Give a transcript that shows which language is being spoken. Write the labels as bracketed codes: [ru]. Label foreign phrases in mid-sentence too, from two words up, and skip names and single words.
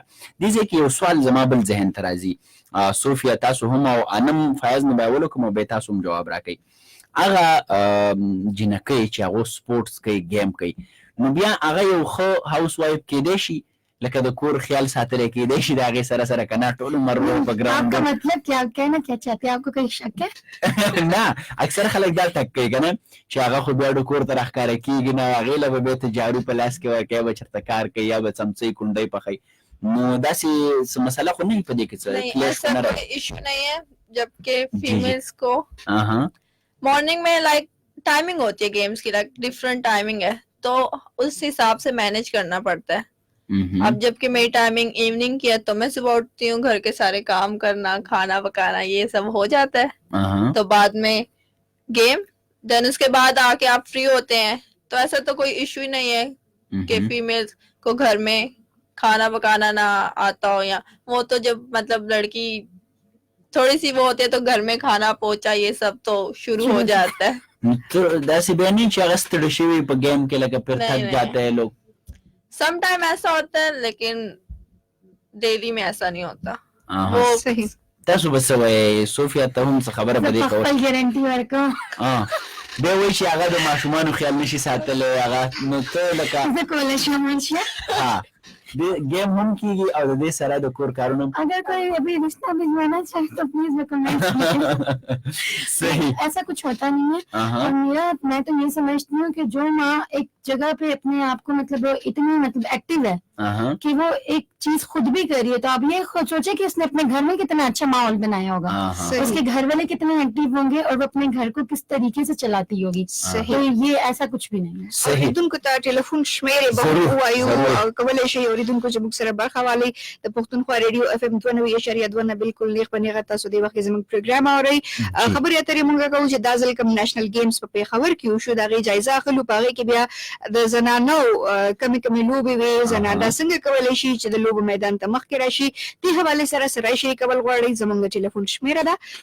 [ps] دې ځای کې یو سوال زما بل ذهن ته راځي. صوفیا تاسو هم او انم فیاض نه به اول وکړم او بیا تاسو هم جواب راکوئ. هغه جنکۍ چې هغه سپورټس کوي گیم کوي نو بیا هغه یو ښه [en] house wife [ps] کېدی شي لکه د کور خیال ساتلی کېدی شي د هغې سره سره که نه ټول عمر په [ur] آپ [ps] ګراونډ [ur] کا مطلب کیا کہنا کیا چاہتے ہیں آپ کو کوئی شک ہے [ps] نه اکثر خلک دا ټک کوي که نه چې هغه خو بیا د کور ته راښکاره کېږي نه هغې له به بېرته جارو په لاس کې ورکوي به چېرته کار کوي یا به څمڅۍ کونډۍ پخوي نو داسې څه مسله خو نه وي په دې کې څه [ur] نہیں [ps] کلیش خو [ur] ایسا [ps] نه [ur] کوئی [ps] راځي [ur] ایشو نہیں ہے جبکہ جی فیمیلس کو مارننگ میں [en] like timing [ur] ہوتی ہے گیمس کی [en] like different timing [ur] ہے تو اس حساب سے مینیج کرنا پڑتا ہے اب جبکہ میری ٹائمنگ ایوننگ کی ہے تو میں صبح اٹھتی ہوں گھر کے سارے کام کرنا کھانا پکانا یہ سب ہو جاتا ہے تو بعد میں گیم دین اس کے بعد آ کے آپ فری ہوتے ہیں تو ایسا تو کوئی ایشو ہی نہیں ہے کہ فیمیلز کو گھر میں کھانا پکانا نہ آتا ہو یا وہ تو جب مطلب لڑکی تھوڑی سی وہ ہوتی ہے تو گھر میں کھانا پہنچا یہ سب تو شروع ہو جاتا ہے [ps] داسې بیا نه چې هغه ستړي شوي په گیم کې لکه پھر [ur] نہیں تھک نہیں جاتے ہیں لوگ [en] some time [ur] ایسا ہوتا ہے لیکن ڈیلی میں ایسا نہیں ہوتا آها. وہ صحیح. [ps] تاسو به څه وایئ صوفیا ته هم څه خبره په دې کوئ خپل ګارنټي ورکوم دی وایي چې هغه د ماشومانو خیال نشي ساتلی هغه نو ته لکه زه کولی شم ورشه گیم هم کیږي او د دې سره د کور کارونه هم [ur] اگر کوئی ابھی رشتہ بھجوانا چاہے تو [en] please recommend [ur] کیجیے صحیح ایسا کچھ ہوتا نہیں ہے اور میں تو یہ سمجھتی ہوں کہ جو ماں ایک جگہ پہ اپنے آپ کو مطلب اتنی مطلب ایکٹیو ہے کہ وہ ایک چیز خود بھی کر رہی ہے تو آپ یہ خود سوچے کہ اس نے اپنے گھر میں کتنا اچھا ماحول بنایا ہوگا اس کے گھر والے کتنے ایکٹیو ہوں گے اور وہ اپنے گھر کو کس طریقے سے چلاتی ہوگی تو یہ ایسا کچھ بھی نہیں ہے [ps] اوریدونکو ته ټلیفون شمیرې به [ur] ضرور، [ps] ووایو [ur] ضرور. [ps] او کولی شئ اوریدونکو چې موږ سره برخه والی د پښتونخوا [en] radio FM [ps] 92.2 نه بالکل نیغ په نیغه تاسو د وخت زموږ پروګرام اورئ خبرې اترې موږ کوو چې دا ځل کوم [en] national games [ps] په پېښور کې وشو د هغې جایزه اخلو په هغې کې بیا د زنانو کمې کمې لوبې وې زنانه څنګه کولی شي چې د لوبو میدان ته مخکې راشي دې حوالې سره سره شي کول غواړئ زموږ ټلیفون شمیره ده